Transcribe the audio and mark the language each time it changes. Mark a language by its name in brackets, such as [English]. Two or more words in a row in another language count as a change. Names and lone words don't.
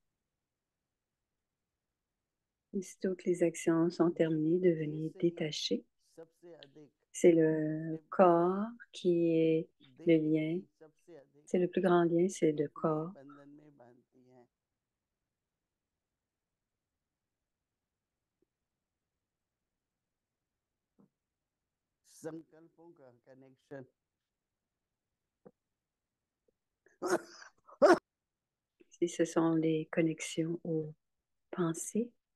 [French] aussitôt que les actions sont terminées, devenez détachés. C'est le corps qui est le lien. C'est le plus grand lien, c'est le corps. [Hindi] संकल्पों का कनेक्शन। [French] Si ce sont les connexions aux pensées,